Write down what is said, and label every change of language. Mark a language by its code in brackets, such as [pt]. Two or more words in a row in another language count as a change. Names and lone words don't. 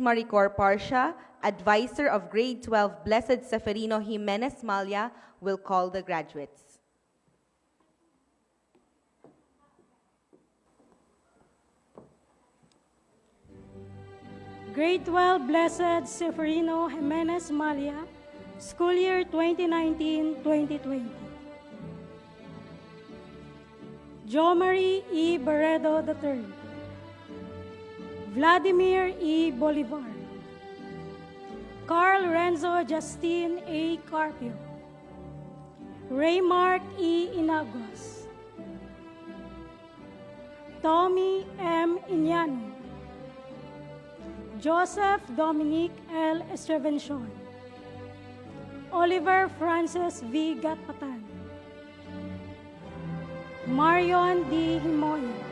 [en] Maricor Parcia, advisor of Grade 12 Blessed Seferino Jimenez Malia, will call the graduates. Grade 12 Blessed Seferino Jimenez Malia, school year 2019-2020. Jo Marie E. Barredo III. Vladimir E. Bolivar. Carl Renzo Justin A. Carpio. Raymark E. Inagos. Tommy M. Iñano. Joseph Dominic L. Estrevención. Oliver Francis V. Gatpatan. Marion D. Himoy.